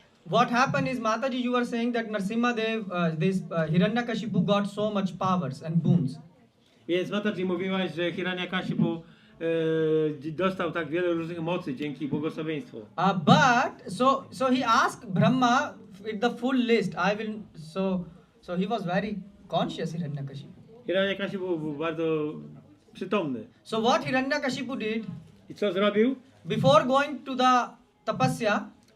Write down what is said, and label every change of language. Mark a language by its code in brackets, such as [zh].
[en] What happened is, Mataji, you were saying that Nrsimhadeva, this Hiranyakashipu got so much powers and boons. [pl] Więc Mataji mówiłaś, że Hiranyakashipu dostał tak wiele różnych mocy dzięki błogosławieństwu. [en] But so he asked Brahma with the full list. So he was very conscious, Hiranyakashipu. [pl] Hiranyakashipu był bardzo przytomny. [en] So what Hiranyakashipu did, [pl] I co zrobił? [en] before going to the tapasya,